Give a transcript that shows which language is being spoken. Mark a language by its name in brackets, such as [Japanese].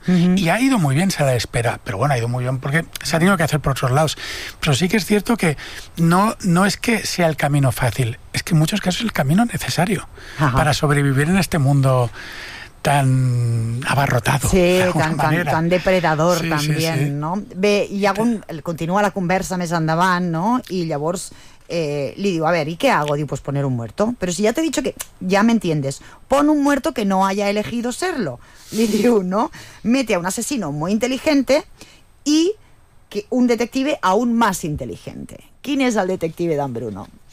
[Spanish] Uh-huh. Y ha ido muy bien Sala de Espera, pero bueno, ha ido muy bien porque se ha tenido que hacer por otros lados. Pero sí que es cierto que no es que sea el camino fácil, es que en muchos casos es el camino necesario. Ajá. Para sobrevivir en este mundo tan abarrotado. Sí, tan depredador, sí, también, sí, sí. ¿No? [Catalan] Bé, hi ha algun, continua la conversa més endavant, no? I llavors li diu: [Spanish] a ver, ¿y qué hago? [Catalan] Diu: [Spanish] pues poner un muerto. Pero si ya te he dicho que, ya me entiendes, pon un muerto que no haya elegido serlo. [Catalan] Li diu, [Spanish] ¿no? Mete a un asesino muy inteligente y que un detective aún más inteligente. ¿Quién es el detective Dan Bruno?